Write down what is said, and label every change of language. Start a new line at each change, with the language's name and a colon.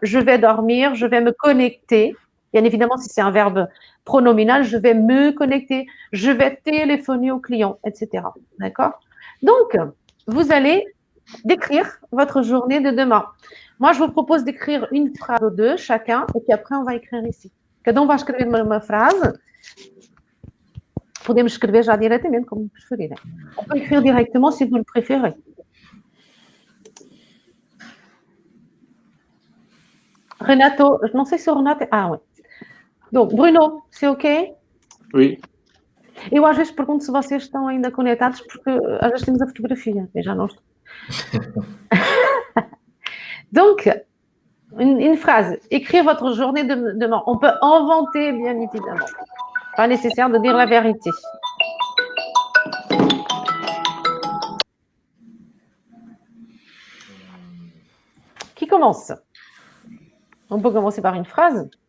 French: Je vais dormir, je vais me connecter. Bien évidemment, si c'est un verbe pronominal, je vais me connecter, je vais téléphoner au client, etc. D'accord? Donc, vous allez décrire votre journée de demain. Moi, je vous propose d'écrire une phrase ou deux chacun, et puis après, on va écrire ici.
Portuguese: Cada vai escrever uma frase. Podemos escrever já diretamente, como preferirem.
French: On peut écrire directement si vous le préférez.
Portuguese: Renato, não sei se o Renato...
French: Ah, oui. Donc, Bruno, c'est OK? Oui.
Portuguese: Eu às vezes pergunto se vocês estão ainda conectados, porque às vezes temos a fotografia, eu já não estou.
French: Donc, une phrase. Écrire votre journée de demain. On peut inventer, bien évidemment. Pas nécessaire de dire la vérité. Qui commence? On peut commencer par une phrase.